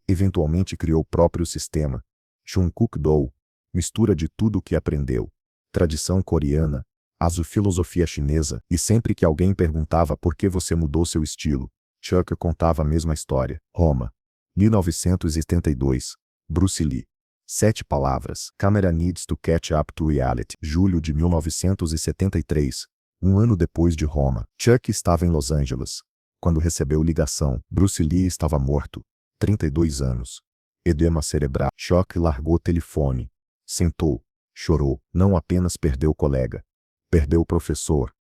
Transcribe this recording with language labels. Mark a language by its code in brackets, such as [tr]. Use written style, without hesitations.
[pt] Eventualmente criou próprio sistema. Chung Kuk Do. Mistura de tudo o que aprendeu. Tradição coreana. Filosofia chinesa. E sempre que alguém perguntava por que você mudou seu estilo, Chuck contava a mesma história. Roma. 1972. Bruce Lee. 7 palavras. [en] Camera needs to catch up to reality. [pt] Julho de 1973. Um ano depois de Roma. Chuck estava em Los Angeles. Quando recebeu ligação, Bruce Lee estava morto. 32 anos. Edema cerebral. Chuck largou o telefone. Sentou. Chorou. Não apenas perdeu o colega. Perdeu o professor.